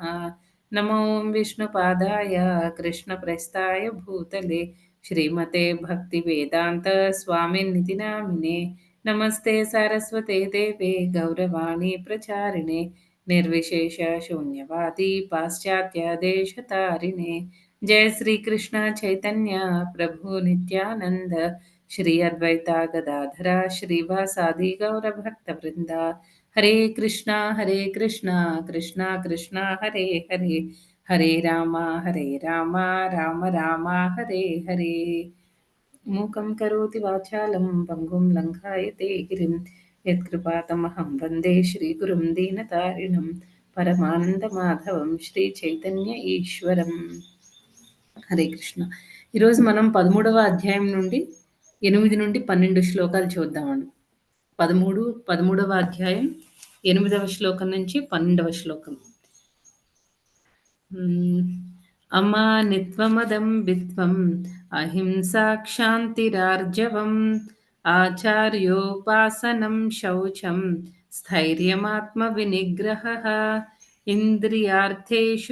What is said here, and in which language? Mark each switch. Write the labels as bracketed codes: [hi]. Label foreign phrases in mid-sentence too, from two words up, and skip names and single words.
[sa] నమో విష్ణుపాదాయ కృష్ణప్రస్థాయ భూతలే శ్రీమతే భక్తివేదాంత స్వామినితి నామినే. నమస్తే సరస్వతే దేవే గౌరవాణి ప్రచారిణే నిర్విశేష శూన్యవాది పాశ్చాత్య దేశతారిణే. जय श्री कृष्ण चैतन्य प्रभु नित्यानंद श्री अद्वैता गदाधरा श्रीवासादि गौर भक्त वृंदा. हरे कृष्णा कृष्णा कृष्णा हरे हरे, हरे राम राम राम हरे हरे. मूकं करोति वाचालं पंगुं लङ्घायते गिरिं यत्कृपातमहं वन्दे श्रीगुरुं दीनतारिणं परमानन्दमाधवं श्रीचैतन्य ईश्वरम्. హరే కృష్ణ. [te] ఈరోజు మనం 13వ అధ్యాయం నుండి 8 నుండి 12 శ్లోకాలు చూద్దామండి. 13వ అధ్యాయం 8వ శ్లోకం నుంచి 12వ శ్లోకం. [sa] అమానిత్వమదంబిత్వం అహింసా క్షాంతిరార్జవం ఆచార్యోపాసనం శౌచం స్థైర్యమాత్మ వినిగ్రహః ఇంద్రియార్థేషు